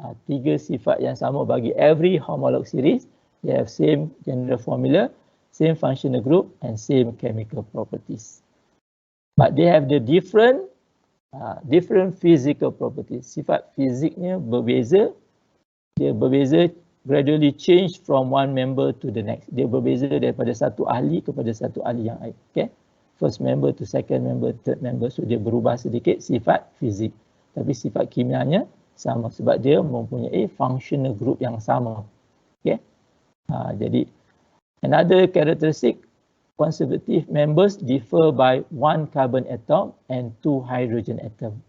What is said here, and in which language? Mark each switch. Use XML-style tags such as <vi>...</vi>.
<ms>Tiga sifat yang sama bagi</ms> <en>every homolog series. They have same general formula, same functional group and same chemical properties. But they have the different physical properties.</en> <ms>Sifat fiziknya berbeza. Dia berbeza,</ms> <en>gradually change from one member to the next.</en> <ms>Dia berbeza daripada satu ahli kepada satu ahli yang lain. Okay?</ms> <en>First member to second member, third member. So</en> <ms>dia berubah sedikit sifat fizik. Tapi sifat kimianya sama sebab dia mempunyai functional group yang sama. Okay?</ms> <en>Jadi another characteristic, conservative members differ by one carbon atom and two hydrogen atom.</en>